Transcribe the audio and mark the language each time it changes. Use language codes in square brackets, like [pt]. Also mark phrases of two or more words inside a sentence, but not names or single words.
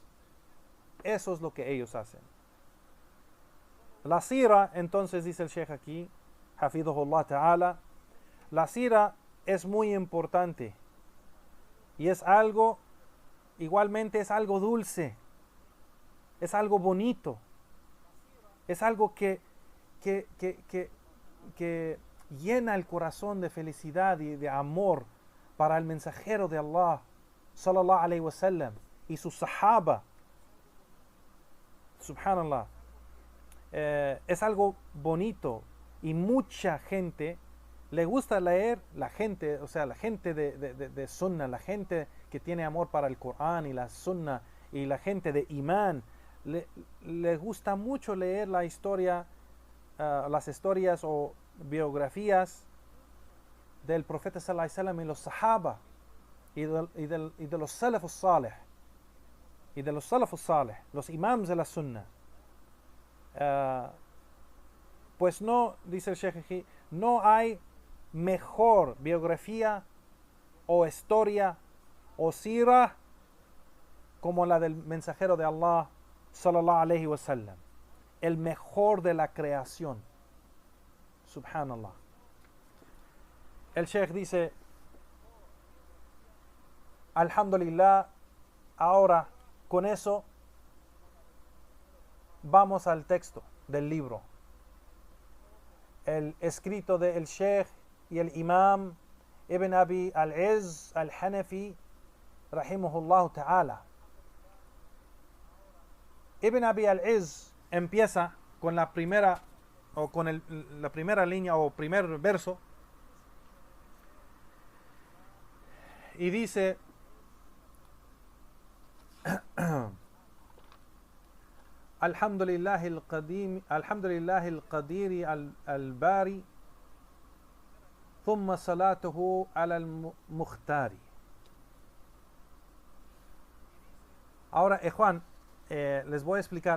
[es] Eso es lo que ellos hacen. La sira, entonces dice el Sheikh aquí, [ar] حفظه الله تعالى, [es] la sira es muy importante y es algo, igualmente es algo dulce, es algo bonito, es algo que llena el corazón de felicidad y de amor para el mensajero de Allah [ar] صلى الله عليه وسلم, [es] y sus sahaba, subhanallah, es algo bonito, y mucha gente le gusta leer, la gente, o sea, la gente de Sunnah, la gente que tiene amor para el Corán y la Sunnah, y la gente de Imán, le gusta mucho leer la historia, las historias o biografías del profeta [ar] صلى الله عليه وسلم [es] y los sahaba, y de los [ar] السلف الصالح, [es] y de los [ar] السلف الصالح, [es] los imams de la Sunnah. Pues no, dice el Sheikh aquí, no hay mejor biografía o historia o sira como la del mensajero de Allah [ar] صلى الله عليه وسلم, [es] el mejor de la creación, subhanallah. El Sheikh dice, alhamdulillah, ahora con eso vamos al texto del libro, el escrito del Sheikh y el Imam Ibn Abi al-Izz al-Hanafi [ar] رحمه الله تعالى. [es] Ibn Abi al-Izz empieza con la primera, o con la primera línea o primer verso, y dice [ar] الحمد لله القديم، الحمد لله القادر الباري, ثم صلاته على المختار. [es] Ahora, Juan, les voy a explicar.